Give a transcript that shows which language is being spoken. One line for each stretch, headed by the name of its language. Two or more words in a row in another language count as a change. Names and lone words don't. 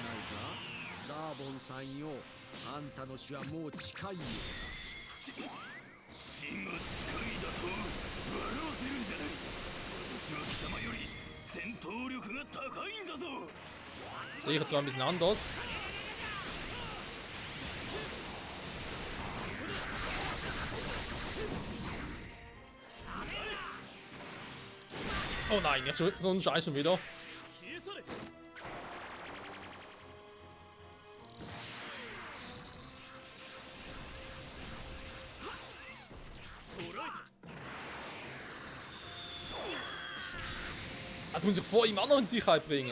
Japanese: ザーボンさんよ、あんたの死はもう近いようだ。死が近いだと笑わせるんじゃない。私は貴様より戦闘力が高いんだぞ。
German: Sehe ich zwar ein bisschen anders. Oh nein, jetzt schon so ein Scheiß schon wieder. Jetzt muss ich vor ihm auch noch in Sicherheit bringen.